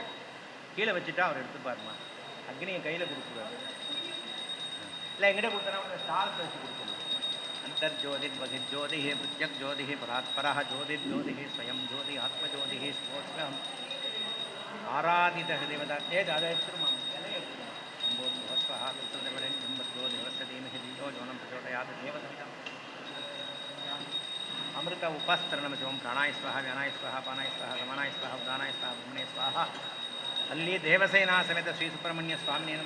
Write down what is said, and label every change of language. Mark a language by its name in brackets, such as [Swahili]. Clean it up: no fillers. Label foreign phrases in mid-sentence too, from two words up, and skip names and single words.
[Tamil] கீழே வச்சுட்டா அவர் எடுத்துப்பாருமா. அக்னியை கையில் கொடுக்குறாரு. இல்லை எங்கிட்ட கொடுத்தனா ஸ்டாலத்தை வச்சு கொடுக்கணும். [Sanskrit] अन्तर्ज्योति वसिज्योति प्रत्यक् ज्योति परात्परा ज्योति ज्योति स्वयं ज्योति आत्मज्योति स्वोत्रम् आराधित देवता. [Tamil] அதை எடுத்துருமா [Sanskrit] अमृत उपास्तरणमशिवं प्राणाय स्वाहा व्यानाय स्वाहा पानाय स्वाहा समानाय स्वाहा उदानाय स्वाहा ब्रह्मणे स्वाहा. अल्ली देवसेना समेत श्री सुब्रह्मण्य स्वामिने नमः.